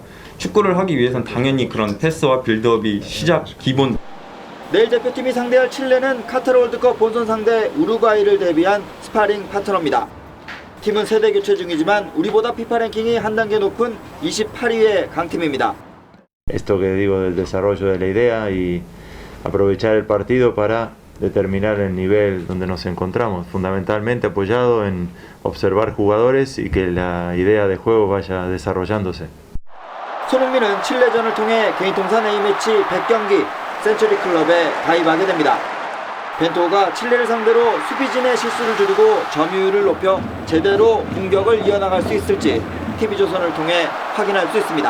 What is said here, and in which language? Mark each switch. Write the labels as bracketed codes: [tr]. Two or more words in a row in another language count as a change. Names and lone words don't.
[ko] 축구를 하기 위해선 당연히 그런 패스와 빌드업이 시작 기본. 내일 대표팀이 상대할 칠레는 카타르 월드컵 본선 상대 우루과이를 대비한 스파링 파트너입니다. 팀은 세대 교체 중이지만 우리보다 피파 랭킹이 한 단계 높은 28위의 강팀입니다. [es] Esto que digo del desarrollo de la idea y aprovechar el partido para determinar el nivel donde nos encontramos, fundamentalmente apoyado en observar jugadores y que la idea de juego vaya desarrollándose. [ko] 손흥민은 칠레전을 통해 개인 통산 A매치 100경기 센츄리 클럽에 가입하게 됩니다. 벤투가 칠레를 상대로 수비진의 실수를 줄이고 점유율을 높여 제대로 공격을 이어나갈 수 있을지 TV조선을 통해 확인할 수 있습니다.